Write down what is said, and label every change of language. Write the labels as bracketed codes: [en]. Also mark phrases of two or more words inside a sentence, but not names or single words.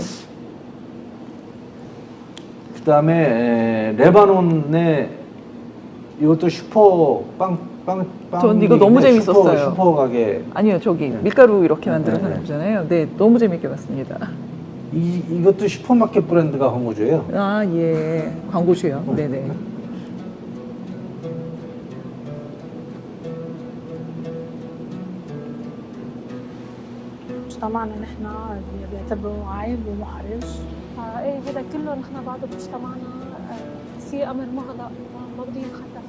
[ko] 그다음에 레바논의 이것도 슈퍼 전 이거 너무 재밌었어요. 슈퍼 가게. 아니요, 저기 밀가루 이렇게 만드는 사람이잖아요. 너무 재밌게 봤습니다. 이것도 슈퍼마켓 브랜드가 광고주예요. 아, 예. 광고주요. 네네. [ar] مجتمعنا نحن بيعتبروه عيب ومحرج. ايه هذا كله نحن بعده بمجتمعنا سيء امر ما بده ينخطف.